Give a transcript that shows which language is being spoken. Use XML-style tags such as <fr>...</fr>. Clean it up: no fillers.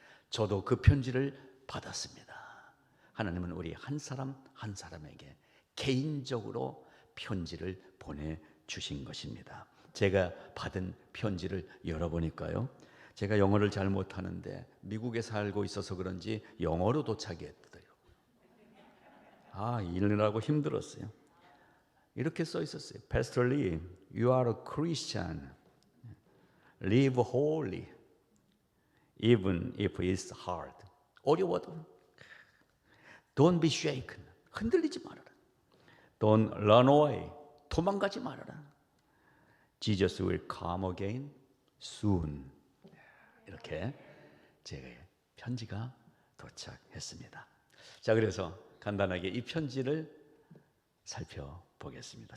<ko>저도 그 편지를 받았습니다. 하나님은 우리 한 사람 한 사람에게 개인적으로 편지를 보내주신 것입니다. 제가 받은 편지를 열어보니까요, 제가 영어를 잘 못하는데 미국에 살고 있어서 그런지 영어로 도착했더라고요. 읽느라고 힘들었어요. 이렇게 써 있었어요.</ko> <en>Pastor Lee, you are a Christian. Live holy, even if it's hard.</en> <ko>어려워도</ko> <en>Don't be shaken.</en> <ko>흔들리지 말아라.</ko> <en>Don't run away.</en> <ko>도망가지 말아라.</ko> <en>Jesus will come again soon.</en> <ko>이렇게 제 편지가 도착했습니다. 자, 그래서 간단하게 이 편지를 살펴보겠습니다.</ko>